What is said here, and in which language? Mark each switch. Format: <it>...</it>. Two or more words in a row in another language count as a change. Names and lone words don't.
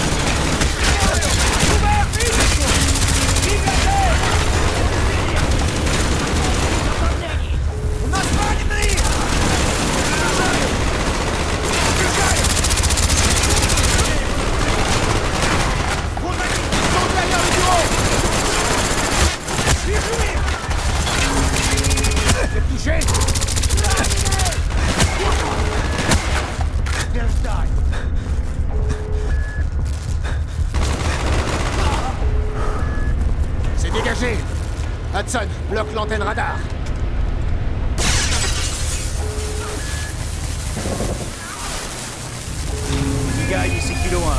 <ru>У нас раненые! Вот они! Что ударял его! Вижу их! Ты touché! Подтверждай!</ru> <fr>C'est dégagé! Hudson, bloque l'antenne radar! Guy, ici Kilo 1.</fr>